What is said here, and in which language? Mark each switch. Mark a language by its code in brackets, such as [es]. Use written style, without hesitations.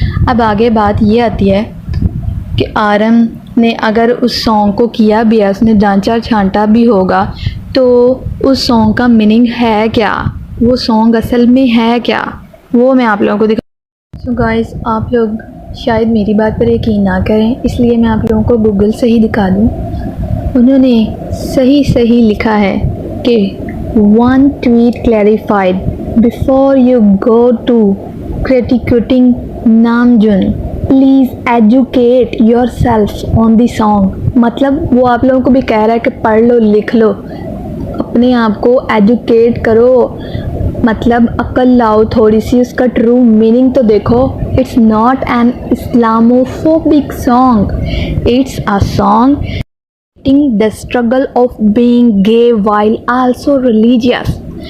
[hi] अब आगे बात ये आती है कि आरएम ने अगर उस सॉन्ग को किया भी है, उसने जांचा छांटा भी होगा, तो उस सॉन्ग का मीनिंग है क्या, वो सॉन्ग असल में है क्या, वो मैं आप लोगों को दिखा। सो गाइस, आप लोग शायद मेरी बात पर यकीन ना करें, इसलिए मैं आप लोगों को गूगल से ही दिखा दूँ। उन्होंने सही लिखा है कि [en] One tweet clarified Before you go to critiquing Namjoon, please educate yourself on the song। [hi] मतलब वो आप लोगों को भी कह रहा है कि पढ़ लो, लिख लो, अपने आप को एजुकेट करो, मतलब अक्ल लाओ थोड़ी सी, उसका ट्रू मीनिंग तो देखो। [en] It's not an Islamophobic song, it's a song the struggle of being gay while also religious.